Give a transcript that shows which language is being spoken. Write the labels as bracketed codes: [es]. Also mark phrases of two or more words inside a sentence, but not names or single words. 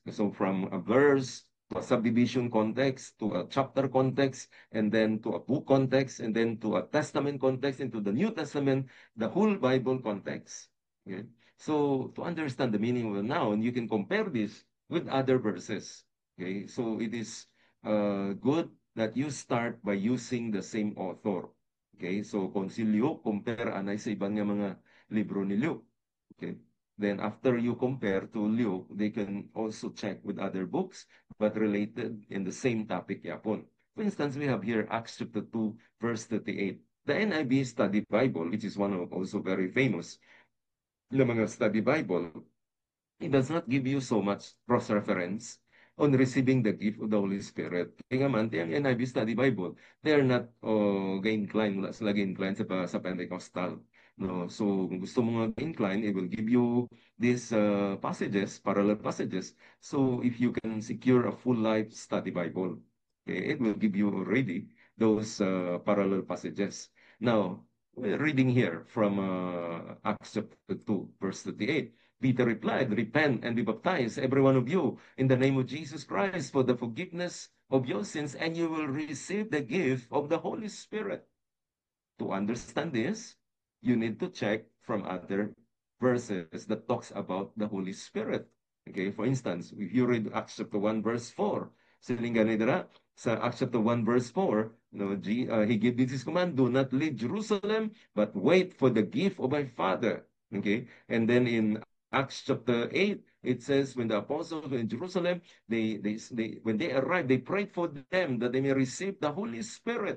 [en] So from a verse to a subdivision context, to a chapter context, and then to a book context, and then to a testament context, into the New Testament, the whole Bible context. Okay? So to understand the meaning of a noun, you can compare this with other verses. Okay, so it is good that you start by using the same author. Okay, so [hil] kung si Luke, compare anay sa ibang nga mga libro ni Luke. [en] Okay, then after you compare to Luke, they can also check with other books, but related in the same topic yapon. For instance, we have here Acts chapter 2, verse 38. The NIV Study Bible, which is one of also very famous na mga study Bible, it does not give you so much cross-reference on receiving the gift of the Holy Spirit. [hil] Kaya nga man, ang [en] NIV Study Bible, they are not ga-incline, [hil] wala sila ga-incline sa Pentecostal. No? [en] So, [hil] kung gusto mo nga [en] incline, it will give you these passages, parallel passages. So, if you can secure a full life study Bible, okay, it will give you already those parallel passages. Now, we're reading here from Acts chapter 2, verse 38. Peter replied, repent and be baptized, every one of you, in the name of Jesus Christ for the forgiveness of your sins, and you will receive the gift of the Holy Spirit. To understand this, you need to check from other verses that talks about the Holy Spirit. Okay, for instance, if you read Acts chapter 1, verse 4, [hil] siling ganidra, [en] sa Acts chapter 1, verse 4, he gave this command, do not leave Jerusalem, but wait for the gift of my Father. Okay, and then in Acts chapter 8, it says, when the apostles were in Jerusalem, when they arrived, they prayed for them that they may receive the Holy Spirit.